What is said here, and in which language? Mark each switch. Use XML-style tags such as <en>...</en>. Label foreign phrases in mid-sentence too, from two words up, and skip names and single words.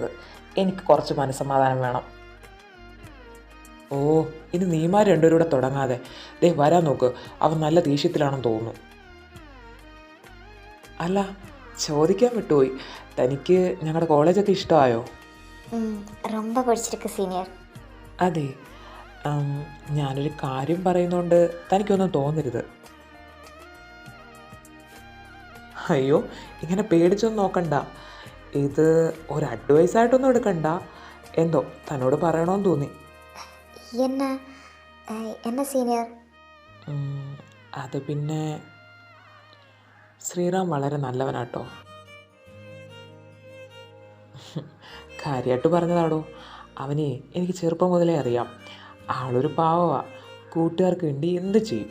<ml>എനിക്ക് കുറച്ച് മനസ്സമാധാനം വേണം. ഓ, ഇനി നീമാർ രണ്ടുപേരും കൂടെ തുടങ്ങാതെ. ദേ വരാൻ നോക്ക്. അവൻ നല്ല ദേഷ്യത്തിലാണെന്ന് തോന്നുന്നു. അല്ല, ചോദിക്കാൻ വിട്ടുപോയി, തനിക്ക് ഞങ്ങളുടെ കോളേജൊക്കെ ഇഷ്ടമായോ?</ml> <ta>ரொம்ப பிடிச்சிருக்கு சீனியர்.</ta> <ml>അതെ, ഞാനൊരു കാര്യം പറയുന്നതുകൊണ്ട് തനിക്കൊന്നും തോന്നരുത്. അയ്യോ, ഇങ്ങനെ പേടിച്ചൊന്നും നോക്കണ്ട. ഇത് ഒരു അഡ്വൈസായിട്ടൊന്നും എടുക്കണ്ട. എന്തോ തന്നോട് പറയണമെന്ന് തോന്നി.</ml> <ta>என்ன என்ன சீனியர்?</ta> <ml>അത് പിന്നെ ശ്രീറാം വളരെ നല്ലവനാട്ടോ. കാര്യമായിട്ട് പറഞ്ഞതാടോ. അവനെ എനിക്ക് ചെറുപ്പം മുതലേ അറിയാം. ആളൊരു പാവമാണ്. കൂട്ടുകാർക്ക് വേണ്ടി എന്ത് ചെയ്യും.</ml>